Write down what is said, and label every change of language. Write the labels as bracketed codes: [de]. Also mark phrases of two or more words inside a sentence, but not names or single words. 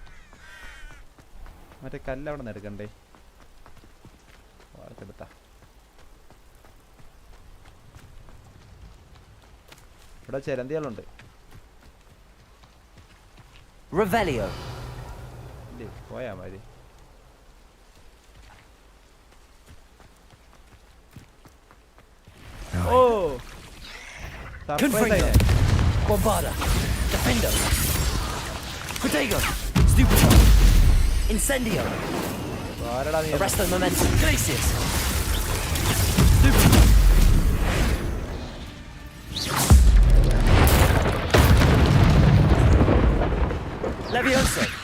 [ml] മറ്റേ കല്ല് അവിടെ നിന്ന് എടുക്കണ്ടേ? എടുത്താ ഇവിടെ ചിലന്തികളുണ്ട്. Revelio. പോയാ മതി. ഓ Confringo. Bombarda. Defendo. Protego. Stupido. Incendio. Arresto momentum. Glacius. Stupido. Levioso.